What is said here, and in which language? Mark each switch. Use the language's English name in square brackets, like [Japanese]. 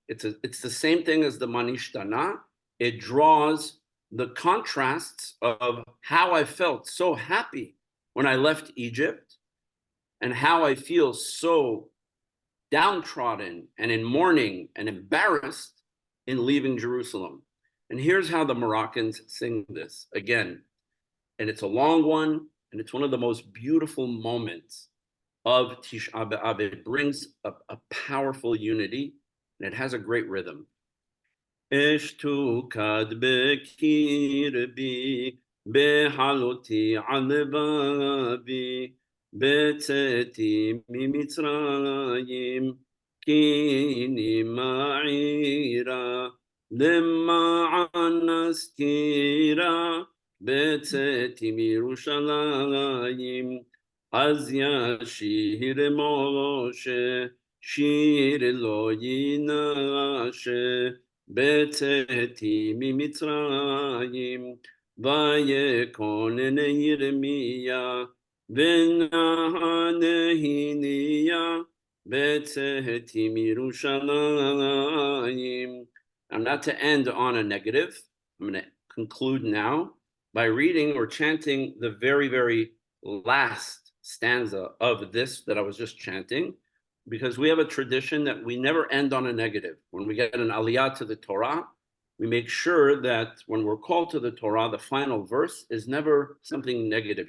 [English] It's the same thing as the Manishtana. It draws the contrasts of how I felt so happy when I left Egypt and how I feel so downtrodden and in mourning and embarrassed in leaving Jerusalem. And here's how the Moroccans sing this again. And it's a long one, and it's one of the most beautiful moments of Tisha B'Ab. It brings a powerful unity, and it has a great rhythm. [Hebrew] אשתוקד בקרבי, בהלותי על לבבי, בצאתי ממצרים, קיני מעירה, למען נזכירה, בצאתי מירושלים, אז ישיר משה, שיר לא ינשה, בצאתי ממצרים, ויקונן ירמיה, ונהניה, בצאתי מירושלים. [English] I'm not to end on a negative. I'm going to conclude now by reading or chanting the very, very last stanza of this that I was just chanting, because we have a tradition that we never end on a negative. When we get an aliyah to the Torah, we make sure that when we're called to the Torah, the final verse is never something negative.